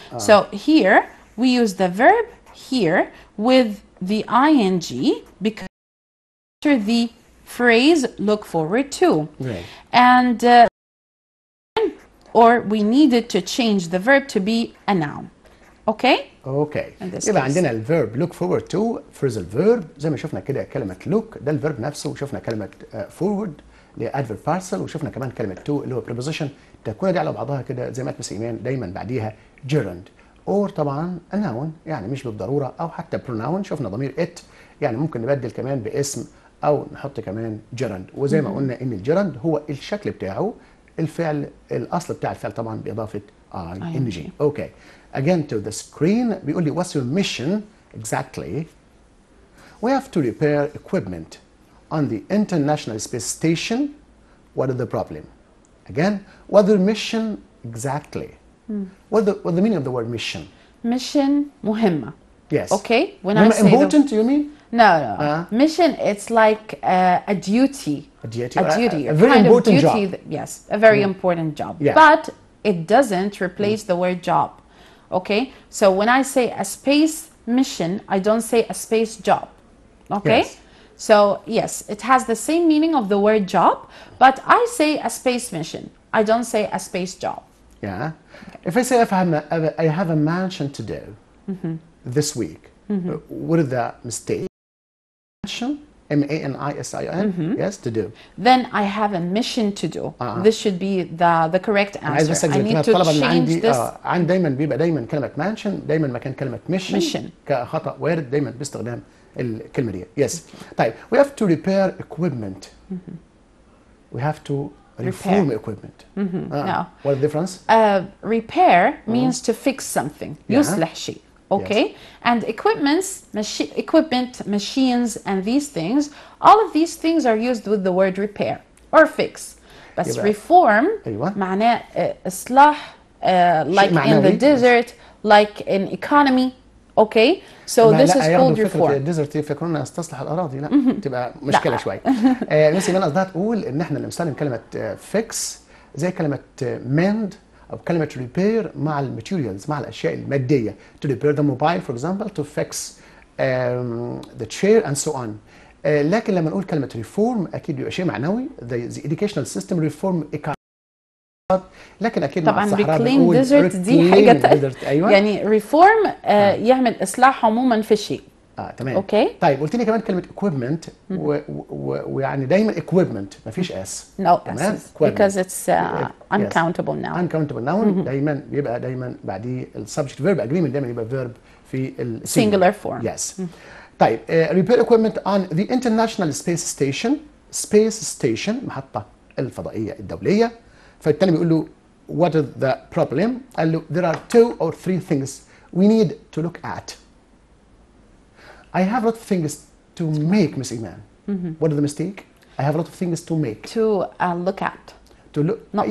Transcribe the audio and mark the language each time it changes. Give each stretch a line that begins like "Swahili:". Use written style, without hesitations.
English: So here we use the verb here with the ing because after the phrase look forward to. Right. And or we needed to change the verb to be a noun. Okay? Okay.
Arabic: يبقى عندنا الفيرب
English: look forward to phrasal verb
Arabic: زي ما شفنا كده كلمة look ده الفيرب نفسه وشفنا كلمة forward اللي هي adverb partial وشفنا كمان كلمة to اللي هو preposition تكون دي على بعضها كده زي ما قالت مس إيمان دايما بعديها gerund
English: or
Arabic: طبعا a noun يعني مش بالضرورة أو حتى pronoun شفنا ضمير it يعني ممكن نبدل كمان باسم أو نحط كمان gerund وزي ما قلنا إن الجيرند هو الشكل بتاعه الفعل الأصل بتاع الفعل طبعا بإضافة ing. Okay.
English: Again to the screen
Arabic: بيقول لي
English: what's your mission exactly We have to repair equipment on the International Space Station. What is the problem? Again, what the mission exactly? What the meaning of the word mission? Mission مهمة. Yes. Okay. When I say important, you mean? no. Mission, it's like a duty. A duty. A very kind important of duty job. Yes, a very important job. Yeah. But it doesn't replace the word job. Okay. So when I say a space mission, I don't say a space job. Okay. Yes. So yes, it has the same meaning of the word job, but I say a space mission. I don't say a space job. Yeah. If I say I have a mansion to do this week, what is the mistake? Mansion, M-A-N-I-S-I-O-N, yes, to do. Then I have a mission to do. This should be the correct answer. I need to change this.
Arabic: عندي دايما بيبقى دايما كلمة mansion دايما مكان كلمة mission كخطأ وارد دايما باستخدام الكلمة دي.
English: Yes. طيب we have to repair equipment. We have to reform equipment. No. What is the difference? Repair means to fix something.
Arabic: يصلح شيء.
English: Okay. Yes. And equipment, machines, and these things, all of these things are used with the word repair or fix. But reform
Arabic: معناه إصلاح
English: like in the desert, like in economy. Okay. So this is called reform.
Arabic: الديزرت يفكرونا استصلح الاراضي لا تبقى مشكله شويه. بس انا قصدها تقول ان احنا لما نستخدم كلمه فيكس زي كلمه مند او كلمه ريبير مع الماتيريالز مع الاشياء الماديه. To repair the mobile for example, to fix the chair and so on. لكن لما نقول كلمه ريفورم اكيد بيبقى شيء معنوي.
English: The educational system reform
Arabic: لكن اكيد طبعا reclaim desert دي حاجه تانية. أيوة. يعني ريفورم يعمل اصلاح عموما في الشيء. تمام. اوكي. طيب قلت لي كمان كلمه equipment ويعني دايما equipment ما فيش اس.
English: No s because it's uncountable noun.
Arabic: uncountable noun دايما بيبقى دايما بعديه السبجكت فيرب اجريمنت دايما يبقى فيرب في
English: singular form. Yes.
Arabic: طيب
English: repair equipment on the International Space Station.
Arabic: Space Station محطه الفضائيه الدوليه. فالتاني بيقول له
English: what is the problem؟
Arabic: قال له
English: there are 2 or 3 things we need to look at. I have a lot of things to make, Miss Iman. What is the mistake? I have a lot of things to make. To look at. To look. Not